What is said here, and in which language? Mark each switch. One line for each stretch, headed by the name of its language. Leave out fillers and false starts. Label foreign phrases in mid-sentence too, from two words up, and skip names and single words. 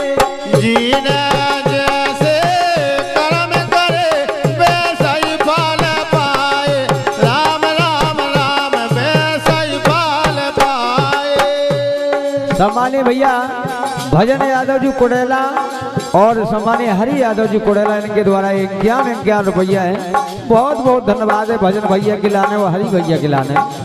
Hindi: जीने जैसे कर्म करे वैसा ही फल पाए राम राम राम वैसा ही फल पाए सम्मानीय भैया भजन यादव जी कोडेला और सम्मानीय हरि यादव जी कोडेला इनके द्वारा 51 रुपया है। बहुत बहुत धन्यवाद है भजन भैया के लाने और हरि भैया के लाने।